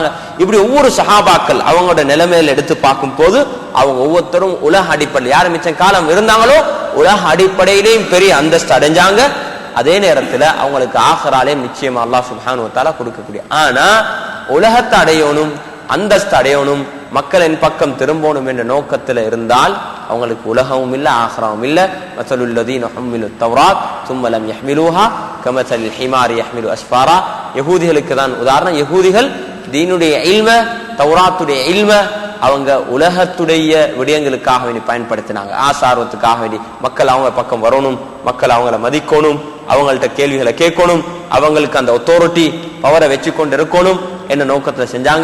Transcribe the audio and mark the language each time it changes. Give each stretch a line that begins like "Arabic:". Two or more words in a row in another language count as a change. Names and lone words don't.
Tamil: இப்படி ஒவ்வொரு சஹாபாக்கள் அவங்களோட நிலைமையில எடுத்து பார்க்கும் போது அவங்க ஒவ்வொருத்தரும் உலக அடிப்படையில் யார் மிச்சம் காலம் இருந்தாங்களோ உலக அடிப்படையிலேயும் பெரிய அந்தஸ்து அடைஞ்சாங்க. அதே நேரத்துல அவங்களுக்கு ஆகராலையும் நிச்சயமா
Arabic: الله سبحانه وتعالى
Tamil: கொடுக்கக்கூடிய, ஆனா உலகத்தை அடையணும், அந்தஸ்து அடையணும், மக்களின் பக்கம் திரும்பணும் என்ற நோக்கத்துல இருந்தால் அவங்களுக்கு உலகமும் இல்ல ஆகராவும் இல்ல.
Arabic: مثل الذين حملوا التوراة ثم لم يحملوها كمثل الحمار يحمل اسفارا.
Tamil: யஹூதிகளுக்கு தான் உதாரணம். யஹூதிகள் தீனுடைய இல்ம, தௌராத்துடைய இல்ம அவங்க உலகத்துடைய விடயங்களுக்காக வேண்டி பயன்படுத்தினாங்க, ஆசாரத்துக்காக வேண்டி. மக்கள் அவங்க பக்கம் வரணும், மக்கள் அவங்கள மதிக்கணும், அவங்கள்ட்ட கேள்விகளை கேட்கணும், அவங்களுக்கு அந்த
English: authority power
Tamil: வச்சு கொண்டு இருக்கணும் என்ன நோக்கத்துல செஞ்சாங்க.